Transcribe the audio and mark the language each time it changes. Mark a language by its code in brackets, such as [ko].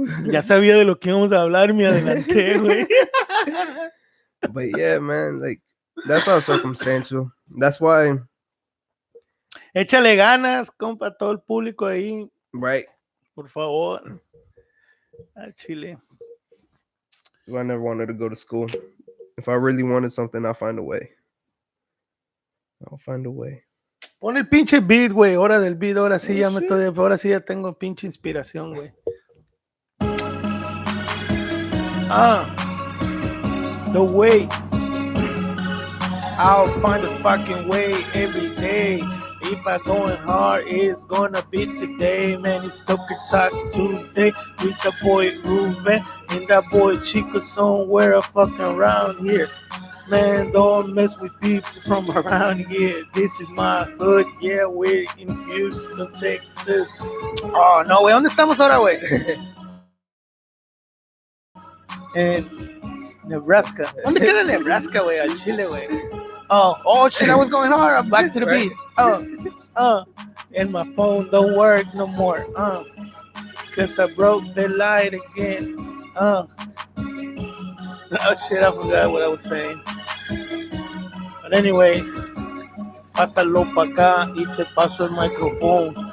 [es] Ya sabía de lo que íbamos a hablar, me adelanté, güey. [en] But yeah, man, like that's all circumstantial. That's why, [es] Échale ganas, compa, todo el público ahí, [en] right? [es] por favor. Al Chile. [en] I never wanted to go to school. If I really wanted something, I'll find a way. I'll find a way. [es] Pon el pinche beat, güey. Hora del beat, ahora sí, [en] Oh, shit. [es] ahora sí ya tengo pinche inspiración, güey. [en] The way. I'll find a fucking way every day. If I going hard, it's gonna be today, man. It's Toker Talk Tuesday with the boy Ruben and that boy Chico somewhere fucking around here. Man, don't mess with people from around here. This is my hood, yeah, we're in Houston, Texas. [es] Oh, no, güey, ¿dónde estamos ahora, güey? En Nebraska. ¿Dónde queda Nebraska, güey? Al Chile, güey. [en] Oh, shit, I was going hard. I'm back to the beat. And my phone don't work no more. Cause I broke the light again. Oh, shit, I forgot what I was saying. But anyways, [es] pásalo pa' acá y te paso el micrófono.